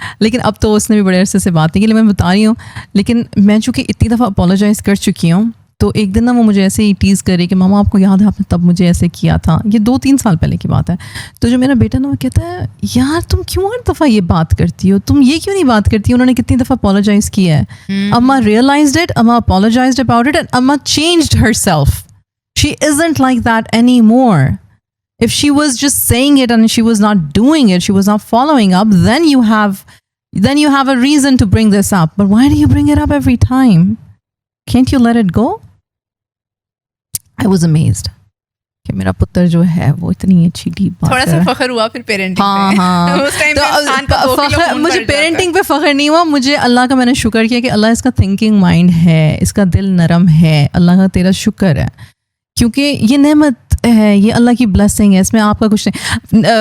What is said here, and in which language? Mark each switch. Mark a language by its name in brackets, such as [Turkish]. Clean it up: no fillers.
[Urdu] لیکن اب تو اس نے بھی بڑے عرصے سے بات نہیں کی, میں بتا رہی ہوں. لیکن میں چونکہ اتنی دفعہ اپولوجائز کر چکی ہوں, تو ایک دن نا وہ مجھے ایسے ہی ٹیز کر رہی کہ ماما آپ کو یاد ہے آپ نے تب مجھے ایسے کیا تھا. یہ 2-3 سال پہلے کی بات ہے. تو جو میرا بیٹا نا وہ کہتا ہے یار تم کیوں ہر دفعہ یہ بات کرتی ہو, تم یہ کیوں نہیں بات کرتی, انہوں نے کتنی دفعہ اپولوجائز کیا ہے. [English] Amma realized it, Amma apologized about it, and Amma changed herself. She isn't like that anymore. If she was just saying it and she was not doing it, she was not following up, then you have a reason to bring this up. But why do you bring it up every time? Can't you let it go? I was amazed [Urdu] کہ میرا پتر جو ہے وہ اتنی اچھی deep بات تھوڑا سا فخر ہوا پھر پیرنٹنگ ہاں ہاں فخر مجھے پیرنٹنگ پہ فخر نہیں ہوا, مجھے اللہ کا میں نے شکر کیا کہ اللہ اس کا تھنکنگ مائنڈ ہے, اس کا دل نرم ہے, اللہ کا تیرا شکر ہے, کیونکہ یہ نعمت ہے, یہ اللہ کی بلیسنگ ہے, اس میں آپ کا کچھ نہیں.